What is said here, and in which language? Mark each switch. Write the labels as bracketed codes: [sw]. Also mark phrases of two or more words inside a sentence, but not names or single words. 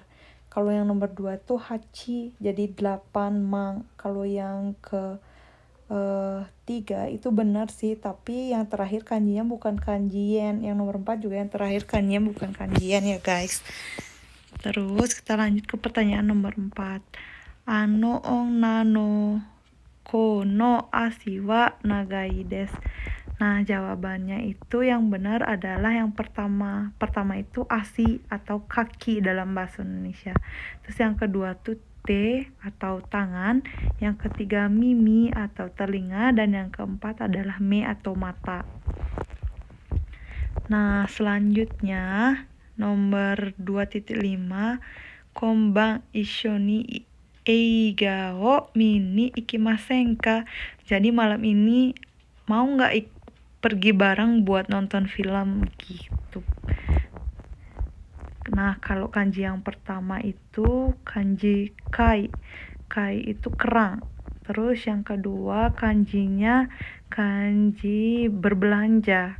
[id] Kalau yang nomor 2 tuh hachi, jadi 8 mang. Kalau yang ke 3 itu benar sih, tapi yang terakhir kanjinya bukan kanji yen. Yang nomor 4 juga yang terakhir kanjinya bukan kanji yen ya guys. Terus kita lanjut ke pertanyaan nomor 4. [ja] あの女のこの足は長いです. [id] Nah, jawabannya itu yang benar adalah yang pertama. Pertama itu asi atau kaki dalam bahasa Indonesia. Terus yang kedua tuh te atau tangan. Yang ketiga mimi atau telinga. Dan yang keempat adalah me atau mata. Nah, selanjutnya nomor 2.5. [ja] 今晩一緒に映画を見に行きませんか? [id] Jadi malam ini mau nggak pergi bareng buat nonton film gitu. Nah, kalau kanji yang pertama itu kanji kai. Kai itu kerang. Terus yang kedua kanjinya kanji berbelanja.